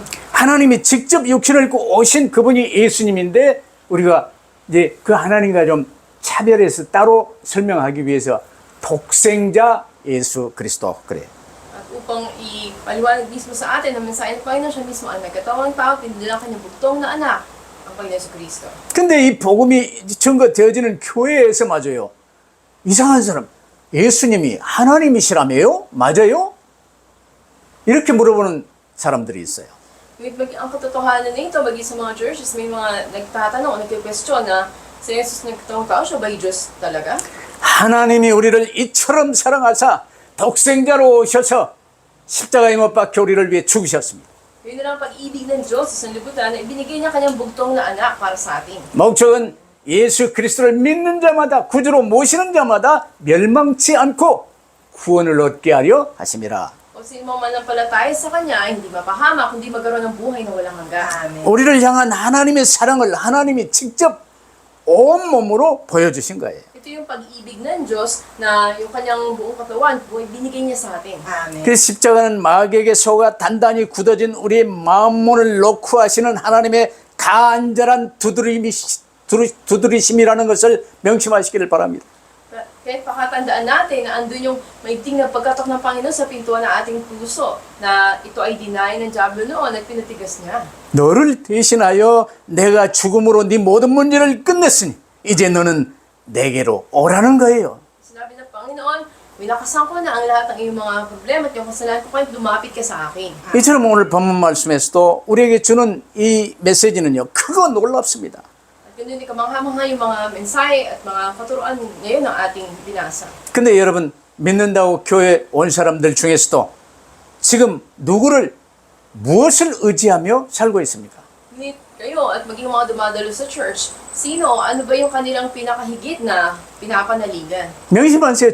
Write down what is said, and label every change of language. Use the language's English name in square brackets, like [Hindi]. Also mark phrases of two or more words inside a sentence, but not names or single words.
[Korean] 하나님이 직접 육신을 입고 오신 그분이 예수님인데 우리가 이제 그 하나님과 좀 차별해서 따로 설명하기 위해서 독생자 예수 그리스도 그래요. [Filipino] At upang ipaliwanag mismo sa atin ang mensahe ng Panginoon, siya mismo ang nagkatawang tao, pinadala kanyang bugtong na anak, ang Panginoon sa Kristo. [Korean] 근데 이 복음이 증거되어지는 교회에서 맞아요. 이상한 사람, 예수님이 하나님이시라며요? 맞아요? 이렇게 물어보는 사람들이 있어요. [Filipino] Ang katotohanan nito, maging sa mga churches, may mga nagtatanong o nagkikwestiyon na si Jesus nagkatawang tao, siya ba'y Diyos talaga? [Korean] 하나님이 우리를 이처럼 사랑하사 독생자로 오셔서 십자가에 못 박혀 우리를 위해 죽으셨습니다. [Filipino] Yun na lang pag-ibig ng Diyos sa sanlibutan na ibinigay niya kanyang bugtong na anak para sa atin. [Korean] 목적은 예수 그리스도를 믿는 자마다 구주로 모시는 자마다 멸망치 않고 구원을 얻게 하려 하심이라. [Filipino] O sino man manampalataya sa Kanya ay hindi mapahama, kundi magkaroon ng buhay na walang hanggan. Amen. [Korean] 우리를 향한 하나님의 사랑을 하나님이 직접 온몸으로 보여주신 거예요. [Filipino] Ito yung pag-ibig ng Diyos na yung kanyang buong katawan, buhay binigay niya sa atin. Amen. [Korean] 그래서 십자가는 마귀에게 속아 단단히 굳어진 우리의 마음문을 놓고 하시는 하나님의 간절한 두드리심이라는 것을 명심하시기를 바랍니다. [Filipino] Kaya pakatandaan natin na andun yung maigting na pagkatok ng Panginoon sa pintuan ng ating puso na ito ay deny ng Diablo noon at pinatigas niya. [Korean] 너를 대신하여 내가 죽음으로 네 모든 문제를 끝냈으니 이제 너는 내게로 오라는 거예요. [Filipino] Sinabi ng Panginoon, winakasan ko na ang lahat ng iyong mga problema at yung kasalanan ko, kahit lumapit ka sa akin. [Korean] 이처럼 오늘 본문 말씀에서도 우리에게 주는 이 메시지는요, 크고 놀랍습니다. [Filipino] At ganun din kamangha-mangha yung mga mensahe at mga katuruan ngayon ng ating binasa. [Korean] 근데 여러분, 믿는다고 교회 온 사람들 중에서도 지금 누구를 무엇을 의지하며 살고 있습니까? [Filipino] Ngunit kayo at maging mga dumadalo sa church, sino, ano ba yung kanilang pinakahigit na pinapanaligan? [Korean] 명심하세요.